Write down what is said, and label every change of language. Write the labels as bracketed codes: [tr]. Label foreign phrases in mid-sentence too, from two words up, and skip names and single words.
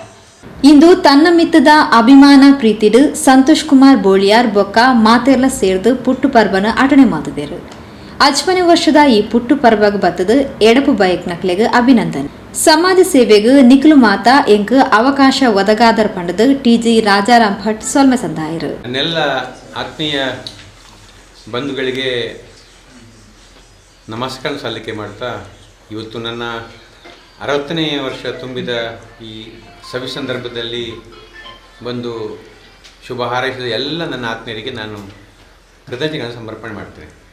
[tcy] ಇಂದು ತನ್ನ ಮಿತ್ತದ ಅಭಿಮಾನ ಪ್ರೀತಿಡು ಸಂತೋಷ್ ಕುಮಾರ್ ಬೋಳಿಯಾರ್ ಬೊಕ್ಕ ಮಾತೆರ್ಲ ಸೇರ್ದು ಪುಟ್ಟು ಪರ್ಬನ ಆಟಣೆ ಮಾಡಿದರು 5ನೇ ವರ್ಷದ ಈ ಪುಟ್ಟು ಪರ್ಬಗ್ ಬತ್ತದ ಎಡಪು ಬಯಕ್ ನಕ್ಲೆಗ್ ಅಭಿನಂದನೆ ಸಮಾಜ ಸೇವೆಗ್ ನಿಕ್ಲು ಮಾತಾ ಎಂಕ್ ಅವಕಾಶ ಒದಗಾದರ್ ಪಂಡದು TG ರಾಜಾರಾಮ್ ಭಟ್ ಸೊಲ್ಮೆ ಸಂದಾಯರು. [kn] ನನ್ನೆಲ್ಲ ಆತ್ಮೀಯ ಬಂಧುಗಳಿಗೆ ನಮಸ್ಕಾರ ಸಲ್ಲಿಕೆ ಮಾಡ್ತಾ ಇವತ್ತು ನನ್ನ 60ನೇ ವರ್ಷ ತುಂಬಿದ ಈ ಸವಿ ಸಂದರ್ಭದಲ್ಲಿ ಬಂದು ಶುಭ ಹಾರೈಸಿದ ಎಲ್ಲ ನನ್ನ ಆತ್ಮೀಯರಿಗೆ ನಾನು ಕೃತಜ್ಞತೆಗಳನ್ನು ಸಮರ್ಪಣೆ ಮಾಡ್ತೇನೆ.